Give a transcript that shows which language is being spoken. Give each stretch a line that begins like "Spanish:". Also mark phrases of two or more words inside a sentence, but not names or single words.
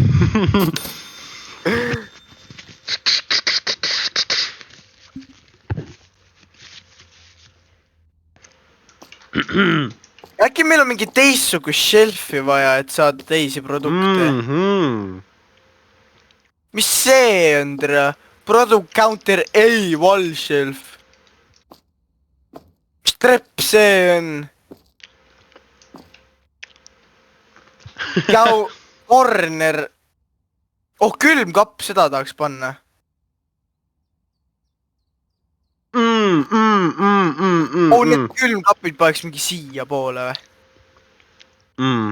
Estonian: Äkki meil on mingi teistsugust shelfi vaja, et saada teisi produkte. Mis see on, tere?
English: Product counter A wall shelf.
Estonian: Mis trepp see on? Jau corner. Oh, külmkapp, seda tahaks panna. Oh, need külmkapid paneks mingi siia poole või?